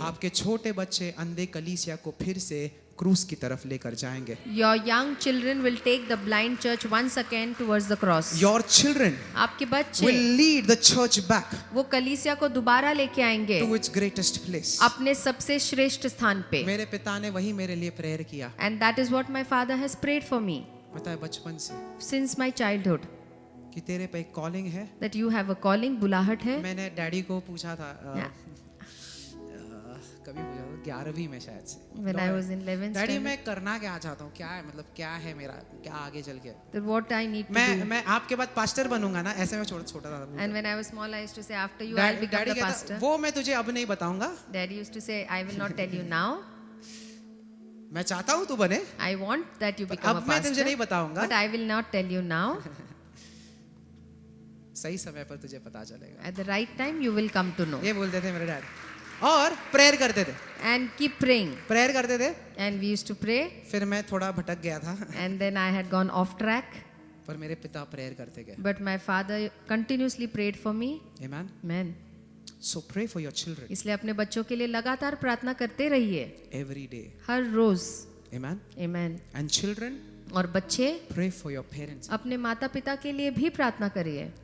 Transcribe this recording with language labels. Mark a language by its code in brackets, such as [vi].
[hi] आपके छोटे बच्चे अंधे कलीसिया को फिर से क्रूस की तरफ लेकर जाएंगे। [en] Your young children will take the blind church once again towards the cross. Your children [hi] आपके बच्चे [en] will lead the church back [hi] वो कलीसिया को दोबारा लेके आएंगे [en] to its greatest place. [hi] अपने सबसे श्रेष्ठ स्थान पे। मेरे पिता ने वही मेरे लिए प्रेयर किया, [en] And that is what my father has prayed for me [hi] पता है बचपन से, [en] since my childhood. [hi] कि तेरे पे एक कॉलिंग है। [en] That you have a calling, [hi] बुलाहट है। मैंने डैडी को पूछा था, [en] Yeah. [hi] कभी पूछा था 11वीं में शायद से, [en] When I was in 11th [hi] daddy [en] standard. [hi] मैं करना क्या चाहता हूँ, क्या है मतलब क्या है मेरा, क्या आगे चल के [en] That what I need to do. [hi] मैं आपके बाद पास्टर बनूंगा ना, ऐसे में छोटा था। [en] And when I was small, I used to say, after you, I'll become [hi] daddy [en] the [hi] कहता [en] pastor. [hi] वो मैं तुझे अब नहीं बताऊंगा, [en] Daddy used to say, I will not tell you now. [hi] मैं चाहता हूँ तू बने, [en] I want that you become a [hi] अब मैं तुझे [en] pastor. [hi] नहीं बताऊंगा, [en] But I will not tell you now. [hi] सही समय पर तुझे पता चलेगा। [en] At the right time, you will come to know. [hi] ये बोलते थे मेरे डैड, और प्रेयर करते थे, [en] And keep praying. [hi] प्रेयर करते थे। [en] And we used to pray. [hi] फिर मैं थोड़ा भटक गया था, [en] And then I had gone off track. [hi] पर मेरे पिता प्रेयर करते गए। [en] But my father continuously prayed for me. Amen. Amen. So pray for your children [hi] इसलिए अपने बच्चों के लिए लगातार प्रार्थना करते रहिए, [en] every day. [hi] हर rose. [en] Amen. Amen. And children, [hi] और बच्चे [en] pray for your parents. [hi] अपने माता पिता के लिए भी प्रार्थना करिए,